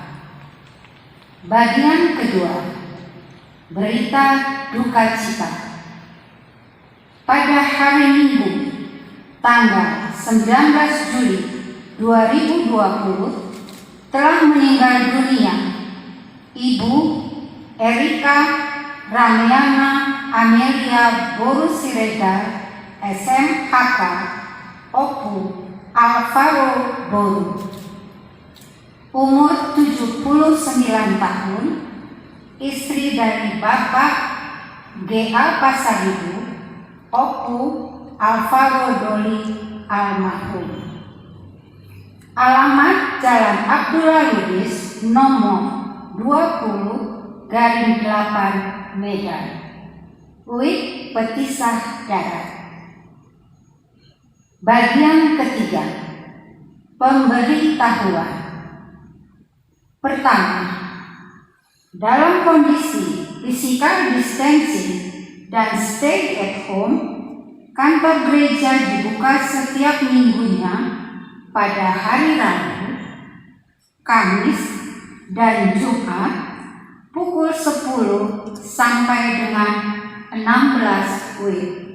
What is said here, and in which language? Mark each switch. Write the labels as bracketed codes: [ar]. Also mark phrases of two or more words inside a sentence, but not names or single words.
[id] Bagian kedua. Berita duka cita. Pada hari Minggu, tanggal 19 Juli 2020, telah meninggal dunia Ibu Erika Rameana Amelia Boru Siregar, SMHK, Opu Alvaro Boru, umur 79 tahun, istri dari Bapak G.A. Pasaribu, Opu Alvaro Doli almarhum. Alamat Jalan Abdullah Lubis, nomor 20/8 Medan, Uik Petisah Darat. Bagian ketiga. Pemberitahuan. Pertama, dalam kondisi [en] physical distancing [id] dan [en] stay at home, [id] kantor gereja dibuka setiap minggunya pada hari Rabu, Kamis, dan Jumat pukul 10 sampai dengan 16 WIB.